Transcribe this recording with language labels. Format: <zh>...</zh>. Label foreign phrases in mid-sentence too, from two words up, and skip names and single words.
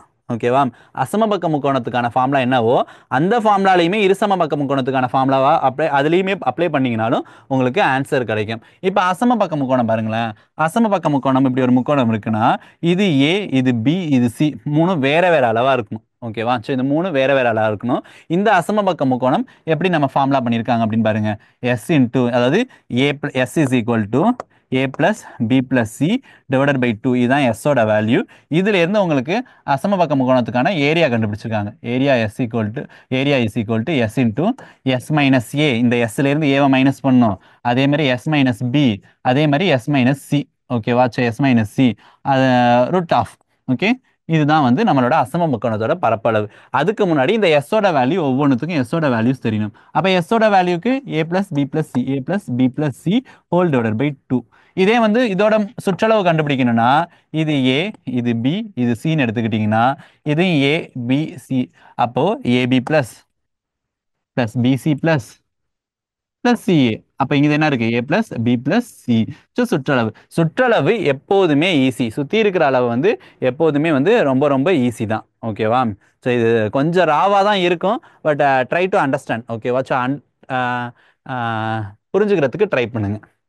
<ta>ஓகேவா, அசமபக்க முக்கோணத்துக்கான ஃபார்முலா என்னவோ அந்த ஃபார்முலாலையுமே இருசமபக்க முக்கோணத்துக்கான ஃபார்முலாவா அதுலேயுமே அப்ளை பண்ணிங்கனாலும் உங்களுக்கு ஆன்சர் கிடைக்கும். இப்போ அசமபக்க முக்கோணம் பாருங்களேன். அசமபக்க முக்கோணம் இப்படி ஒரு முக்கோணம் இருக்குன்னா, இது ஏ இது பி இது சி, மூணு வேற வேற அளவாக இருக்கணும். ஓகேவா, ஸோ இந்த மூணு வேற வேற அளவாக இருக்கணும். இந்த அசமபக்க முக்கோணம் எப்படி நம்ம ஃபார்முலா பண்ணியிருக்காங்க அப்படின்னு பாருங்க.</ta> <en>s into, அதாவது s is equal to a plus b plus c divided by 2,</en> <ta>இதுதான் s ஓட வேல்யூ. இதுல இருந்து உங்களுக்கு அசமபக்க முக்கோணத்துக்கான ஏரியா கண்டுபிடிச்சிருக்காங்க.</ta> <en>area is equal to s into s minus a.</en> <ta>இந்த எஸ்ல இருந்து ஏவை மைனஸ் பண்ணணும். அதே மாதிரி</ta> <en>s minus b,</en> <ta>அதே மாதிரி</ta> <en>s minus c. ஓகேவா, s minus c root of.</en> <ta>ஓகே, இதுதான் வந்து நம்மளோட அசம முக்கோணத்தோட பரப்பளவு. அதுக்கு முன்னாடி இந்த எஸ்ஸோட வேல்யூ ஒவ்வொன்றுத்துக்கும் எஸ்ஸோட வேல்யூஸ் தெரியணும்.</ta> <en>அப்போ எஸ்ஸோட வேல்யூக்கு a plus b plus c, a plus b plus c whole divided by 2.</en> <ta>இதே வந்து இதோட சுற்றளவு கண்டுபிடிக்கணும்னா, இது a இது b இது cன்னு எடுத்துக்கிட்டிங்கன்னா, இது a b c.</ta> <en>அப்போ ab plus plus bc plus plus ca.</en> <ta>அப்ப இங்க என்ன இருக்கு?</ta> <en>a plus b plus c.</en> <ta>ஸோ சுற்றளவு. சுற்றளவு எப்போதுமே ஈஸி. சுத்தி இருக்கிற அளவு வந்து எப்போதுமே வந்து ரொம்ப ரொம்ப ஈஸி தான். ஓகேவா? ஸோ இது கொஞ்சம் ராவா தான் இருக்கும்.</ta> <en>but try to understand.</en> <ta>ஓகேவா? ஸோ புரிஞ்சுக்கிறதுக்கு ட்ரை பண்ணுங்க.</ta>